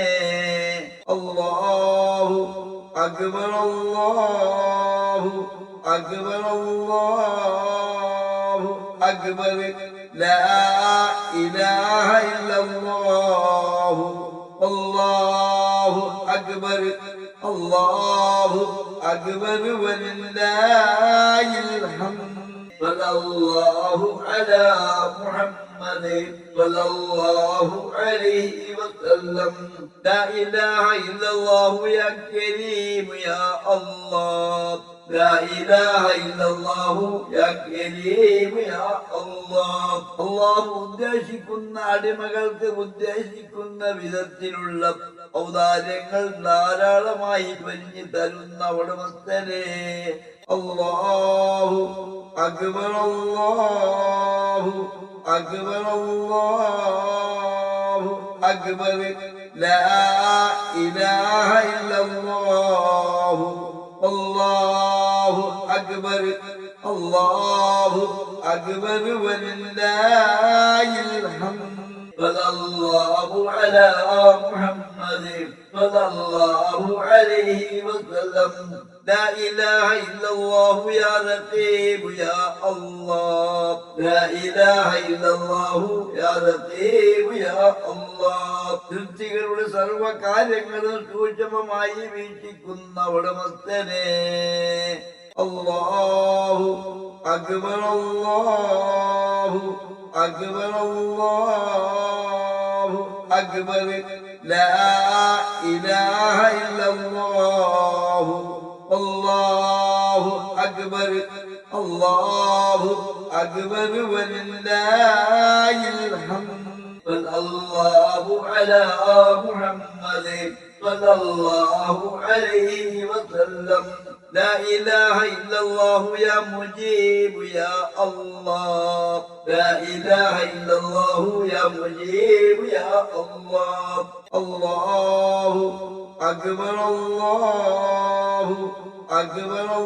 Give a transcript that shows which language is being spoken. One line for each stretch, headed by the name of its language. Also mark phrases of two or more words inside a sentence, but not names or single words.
Arabic: الله أكبر الله أكبر الله أكبر لا إله إلا الله الله أكبر الله أكبر ولله الحمد صلى الله على محمد صلى الله عليه وسلم لا إله إلا الله يا كريم يا الله لا إله إلا الله يا كريم يا الله الله
Malayalam: ഉദ്ദേശിക്കുന്ന അടിമകൾക്ക് ഉദ്ദേശിക്കുന്ന വിധത്തിലുള്ള ഔദാര്യങ്ങൾ ധാരാളമായി വലിഞ്ഞു തരുന്ന ഉടമസ്ഥനെ
Arabic: الله أكبر الله أكبر الله أكبر لا إله إلا الله الله أكبر الله أكبر ولله الحمد صلى الله على محمد صلى الله عليه وسلم لا إله إلا الله يا رقيب يا الله لا إله إلا الله يا رقيب يا الله
Malayalam: സൃഷ്ടികളുടെ സർവകാര്യങ്ങളും സൂക്ഷ്മമായി വീക്ഷിക്കുന്ന ഉടമസ്ഥനെ
Arabic: الله أكبر الله أكبر الله أكبر لا إله إلا الله الله أكبر الله أكبر ولله الحمد صلى الله على محمد صلى الله عليه وسلم لا إله إلا الله يا مجيب يا الله لا إله إلا الله يا مجيب يا الله الله أكبر الله أكبر